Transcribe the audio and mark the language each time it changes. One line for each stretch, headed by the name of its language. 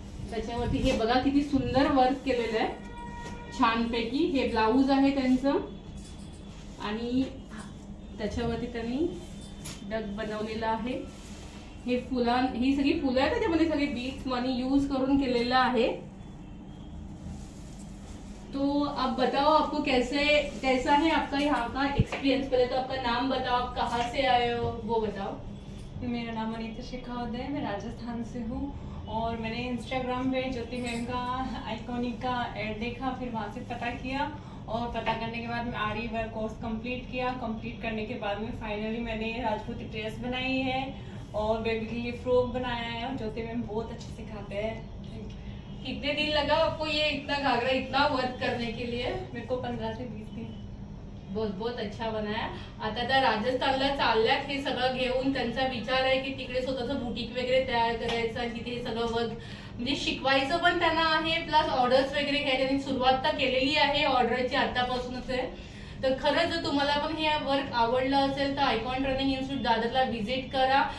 Marathi: त्याच्यावरती हे बघा किती सुंदर वर्क केलेलं आहे छानपैकी. हे ब्लाऊज आहे त्यांचं आणि त्याच्यावरती त्यांनी डग बनवलेला आहे. हे ही सगळी फुलं आहेत, त्याच्यामध्ये सगळे बीट्स मनी यूज करून केलेलं आहे.
Hindi: तो आप बताओ आपको कैसा है आपका यहाँ का एक्सपीरियंस? पहले तो आपका नाम बताओ, आप कहाँ से आए हो वो बताओ. मेरा नाम अनीता शेखावत है, मैं राजस्थान से हूँ और मैंने इंस्टाग्राम पे ज्योति मैम का आइकॉनिक का ऐड देखा, फिर वहाँ से पता किया और पता करने के बाद मैं आरी वर्क कोर्स कंप्लीट किया. कंप्लीट करने के बाद में फाइनली मैंने राजपूती ड्रेस बनाई है और बेबी के लिए फ्रॉक बनाया है. और ज्योति मैम बहुत अच्छे सिखाते हैं. कितने दिन लगा आपको ये इतना घाघरा इतना वर्क करने के लिए? मेरे को 15 से 20 दिन. बहुत बहुत अच्छा बनाया.
Marathi: आता त्या राजस्थानला चालल्यात हे सगळं घेऊन. त्यांचा विचार आहे की तिकडे स्वतःचं बुटीक वगैरे तयार करायचं आणि तिथे हे सगळं वर्क म्हणजे शिकवायचं पण त्यांना आहे, प्लस ऑर्डर्स वगैरे घ्यायची. त्यांनी सुरुवात तर केलेली आहे ऑर्डरची आतापासूनच आहे. तर खरंच जर तुम्हाला पण हे वर्क आवडलं असेल तर आयकॉन ट्रेनिंग इन्स्टिट्यूट दादरला व्हिजिट करा.